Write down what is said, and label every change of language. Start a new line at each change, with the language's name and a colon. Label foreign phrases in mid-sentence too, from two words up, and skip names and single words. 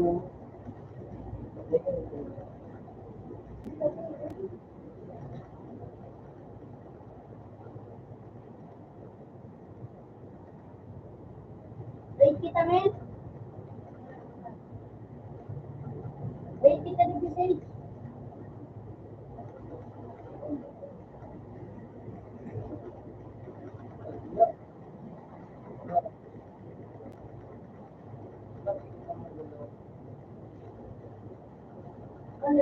Filipino: Wait kita, men. Wait kita di sini. Ano?